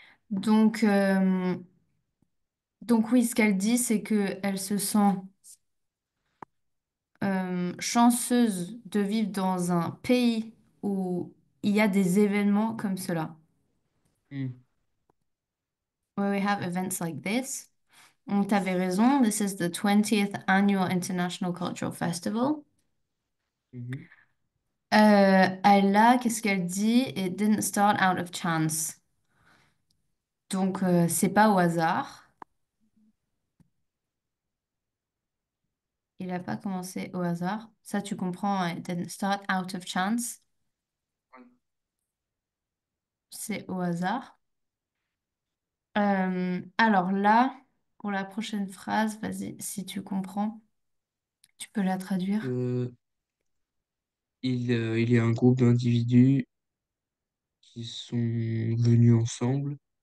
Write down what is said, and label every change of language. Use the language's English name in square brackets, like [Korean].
[French] Donc, donc oui, ce qu'elle dit, c'est que elle se sent chanceuse de vivre dans un pays où il y a des événements comme cela. Hmm. [English] Where we have events like this. [French] Donc, t'avais raison. [English] This is the 20th Annual International Cultural Festival. Mhm. [French] Elle a, qu'est-ce qu'elle dit? [English] It didn't start out of chance. [French] Donc, c'est pas au hasard. Il n'a pas commencé au hasard. Ça, tu comprends. [English] It didn't start out of chance. [French] C'est au hasard. Alors là, pour la prochaine phrase, vas-y, si tu comprends, tu peux la traduire. Euh, il y a un groupe d'individus qui sont venus ensemble,